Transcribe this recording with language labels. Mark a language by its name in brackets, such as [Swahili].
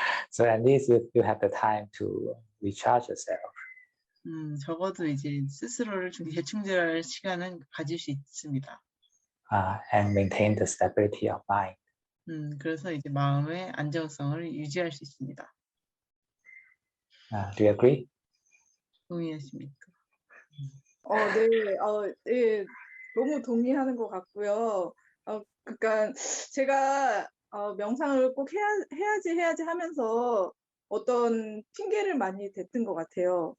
[English] So at least you have the time to recharge yourself. [Korean] 적어도 이제 스스로를 좀 재충전할 시간은 가질 수 있습니다. [English] And maintain the stability of mind. [Korean] 그래서 이제 마음의 안정성을 유지할 수 있습니다. [English] Do you agree? [Korean] 동의하십니까? 네, 네, 너무 동의하는 것 같고요. 그러니까 제가 명상을 꼭 해야지 하면서 어떤 핑계를 많이 댔던 것 같아요.